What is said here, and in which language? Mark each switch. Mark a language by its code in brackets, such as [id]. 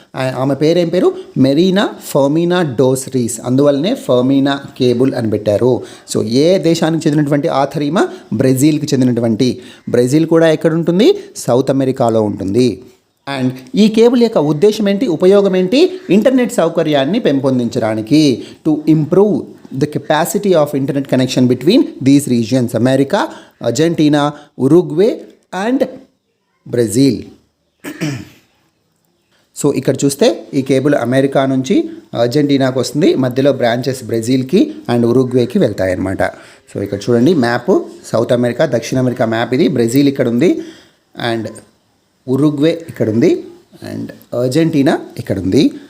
[te] ఆమె పేరేం పేరు? మెరీనా ఫర్మినా డోస్ రీస్. అందువల్లనే ఫర్మినా కేబుల్ అని పెట్టారు. సో ఏ దేశానికి చెందినటువంటి ఆథర్ ఈమె? బ్రెజిల్కి చెందినటువంటి. బ్రెజిల్ కూడా ఎక్కడ ఉంటుంది? సౌత్ అమెరికాలో ఉంటుంది. అండ్ ఈ కేబుల్ యొక్క ఉద్దేశం ఏంటి, ఉపయోగం ఏంటి? ఇంటర్నెట్ సౌకర్యాన్ని పెంపొందించడానికి, [en] To improve the capacity of internet connection between these regions, America, Argentina, Uruguay and Brazil. [te] So ఇక్కడ చూస్తే ఈ కేబుల్ అమెరికా నుంచి అర్జెంటీనాకు వస్తుంది, మధ్యలో బ్రాంచెస్ బ్రెజిల్కి అండ్ ఉరుగ్వేకి వెళ్తాయన్నమాట. సో ఇక్కడ చూడండి మ్యాప్, సౌత్ అమెరికా, దక్షిణ అమెరికా మ్యాప్ ఇది. బ్రెజిల్ ఇక్కడ ఉంది అండ్ ఉరుగ్వే ఇక్కడ ఉంది అండ్ అర్జెంటీనా ఇక్కడ ఉంది.